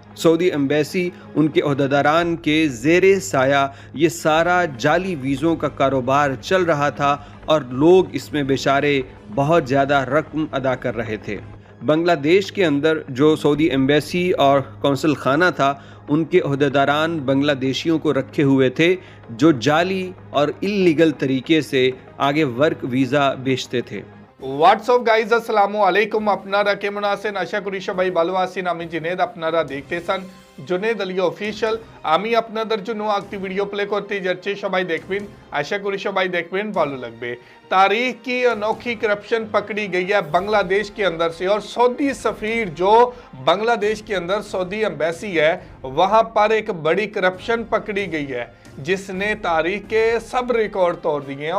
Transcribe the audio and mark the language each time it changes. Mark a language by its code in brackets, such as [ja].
[hi] Saudi embassy उनके ओहदेदारान के ज़ेरे साया ये सारा जाली वीज़ों का कारोबार चल रहा था और लोग इसमें बेचारे बहुत ज़्यादा रकम अदा कर रहे थे। बांग्लादेश के अंदर जो सऊदी एम्बेसी और कौंसल खाना था, उनके ओहदेदारान बांग्लादेशियों को रखे हुए थे जो जाली और इल्लीगल तरीके से आगे वर्क वीज़ा बेचते थे। [bn] হোয়াটসঅ্যাপ গাইজ আসসালামু আলাইকুম। আপনারা কেমন আছেন? আশা করি সবাই ভালো আছেন। আমি জুনেদ, আপনারা দেখতেছেন জুনেদ আলী অফিশিয়াল। আমি আপনাদের জন্য একটি ভিডিও প্লে করতে যাচ্ছি, সবাই দেখবেন। আশা করি সবাই দেখবেন, ভালো লাগবে। [hi] तारीख की अनोखी करप्शन पकड़ी गई है बांग्लादेश के अंदर से, और सऊदी सफीर जो बांग्लादेश के अंदर सऊदी एम्बेसी है वहां पर एक बड़ी करप्शन पकड़ी गई है जिसने तारीख के सब रिकॉर्ड तोड़ दिए हैं।